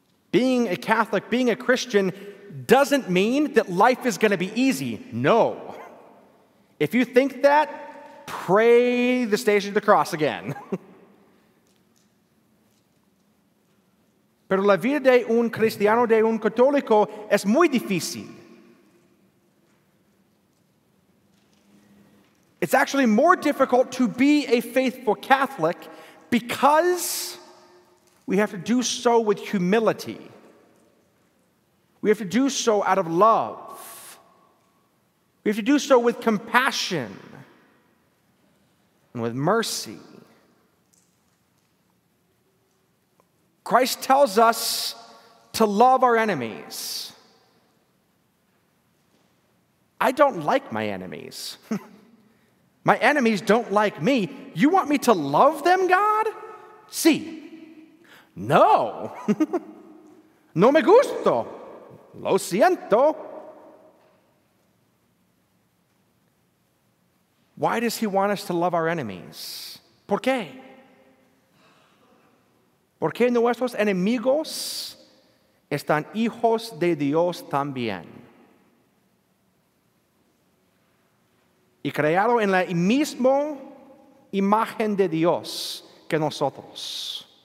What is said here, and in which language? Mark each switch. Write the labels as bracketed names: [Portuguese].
[English] Being a Catholic, being a Christian, doesn't mean that life is going to be easy. No. If you think that, pray the Station of the Cross again. [Spanish] Pero la vida de un cristiano, de un católico, es muy difícil. [English] It's actually more difficult to be a faithful Catholic because we have to do so with humility. We have to do so out of love. We have to do so with compassion and with mercy. Christ tells us to love our enemies. I don't like my enemies. My enemies don't like me. You want me to love them, God? [Spanish] Sí. No. No me gusto. Lo siento. [English] Why does he want us to love our enemies? [Spanish] ¿Por qué? Porque nuestros enemigos están hijos de Dios también. Y creados en la misma imagen de Dios que nosotros.